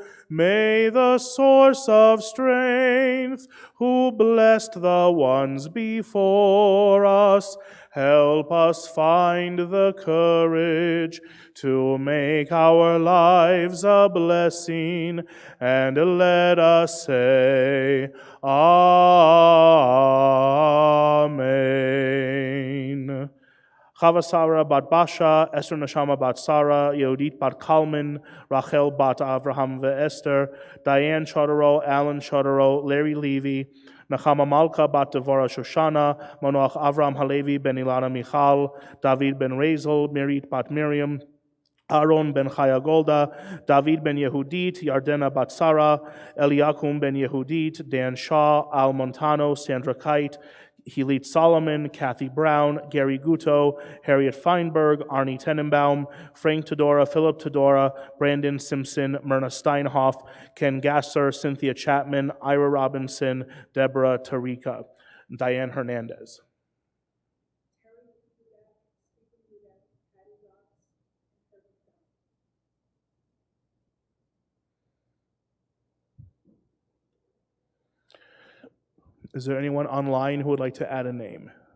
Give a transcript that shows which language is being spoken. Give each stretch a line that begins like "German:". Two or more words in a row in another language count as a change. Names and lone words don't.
English: May the source of strength, who blessed the ones before us, help us find the courage to make our lives a blessing, and let us say, Amen. Chava Sarah bat Basha, Esther Neshama bat Sarah, Yehudit bat Kalman, Rachel bat Avraham ve'Esther, Diane Chodoro, Alan Chodoro, Larry Levy, Nachama Malka bat Devorah Shoshana, Manoach Avram Halevi ben Ilana Michal, David ben Razel, Mirit bat Miriam, Aaron ben Chaya Golda, David ben Yehudit, Yardena bat Sarah, Eliakum ben Yehudit, Dan Shaw, Al Montano, Sandra Kite, Hilit Solomon, Kathy Brown, Gary Guto, Harriet Feinberg, Arnie Tenenbaum, Frank Todora, Philip Todora, Brandon Simpson, Myrna Steinhoff, Ken Gasser, Cynthia Chapman, Ira Robinson, Deborah Tarika, Diane Hernandez. Is there anyone online who would like to add a name?